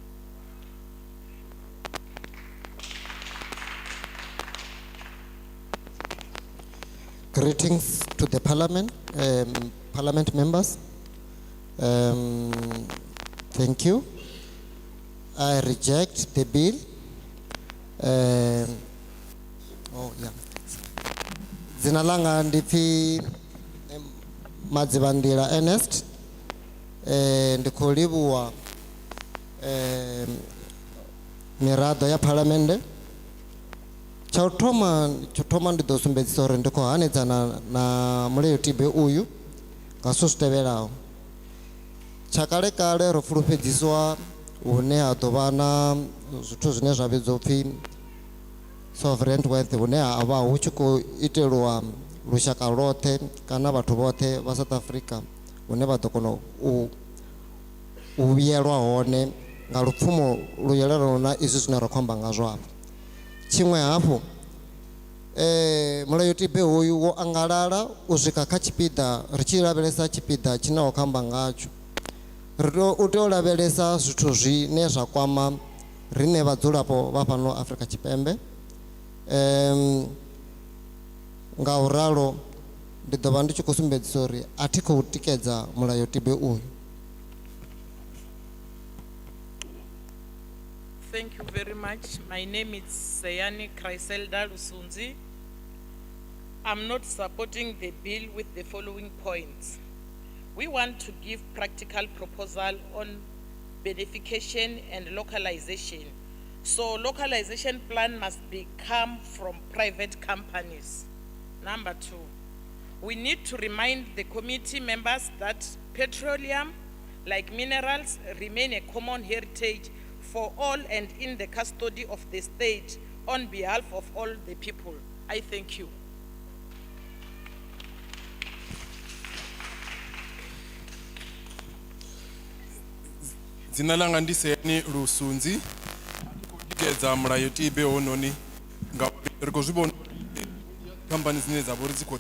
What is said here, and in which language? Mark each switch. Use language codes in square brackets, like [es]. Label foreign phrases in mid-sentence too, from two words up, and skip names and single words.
[en] Greetings to the parliament, parliament members. Thank you. I reject the bill. [ve] Dzina langa ndipfi Madzivandila Ernest. Ndikho livhuwa miraḓo ya phalamennde. Tsha u thoma ndi ḓo sumbedzisa uri ndi khou hanedzana na mulayotibe uyu nga zwithu zwi tevhelaho. Tsha kalekale ro fulufhedziswa hune ha ḓo vha na zwithu zwine zwa vhidzwa upfhi [en] sovereign wealth, [ve] hune ha vha hu tshi khou itelwa lushaka lwoṱhe kana vhathu vhoṱhe vha South Africa, hune vha ḓo kona u vhuyelwa hone nga lupfumo lu yelanaho na izwi zwine ra khou amba ngazwo afho. Tshiṅwe hafhu, mulayotibe hoyu wo angalala u swika kha tshipiḓa, ri tshi lavhelesa tshipiḓa tshine wa khou amba ngatsho. U tea u lavhelesa zwithu zwine zwa kwama riṋe vhadzulapo vha fhano Afrika Tshipembe. Nga u ralo ndi ḓo vha ndi tshi khou sumbedzisa uri a thi khou tikedza mulayotibe uyu. [en] Thank you very much. My name is Sayani Chryselda Lusunzi. I'm not supporting the bill with the following points. We want to give practical proposal on beneficiation and localization. So localization plan must come from private companies. Number 2, we need to remind the committee members that petroleum, like minerals, remain a common heritage for all and in the custody of the state on behalf of all the people. I thank you. [ve] Dzina langa ndi Sahlulele Luzipo tikedza mulayotibe ononi ngauri riko zwivhona company dzine dza vhori dzi khou ḓa